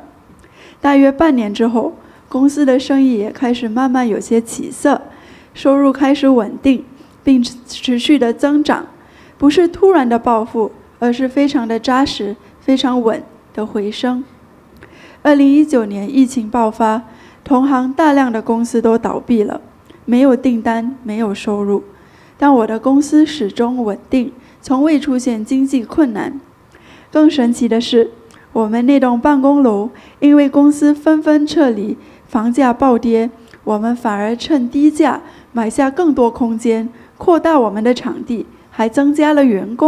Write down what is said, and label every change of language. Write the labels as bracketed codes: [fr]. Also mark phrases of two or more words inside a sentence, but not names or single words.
[zh] 大約半年之後，公司的生意也開始慢慢有些起色，收入開始穩定，並持續的增長，不是突然的暴富，而是非常的扎實、非常穩的回升。2019年疫情爆發，同行大量的公司都倒閉了，沒有訂單，沒有收入，但我的公司始終穩定，從未出現經濟困難。更神奇的是，我們那棟辦公樓因為公司紛紛撤離，房價暴跌，我們反而趁低價買下更多空間，擴大我們的場地，還增加了員工。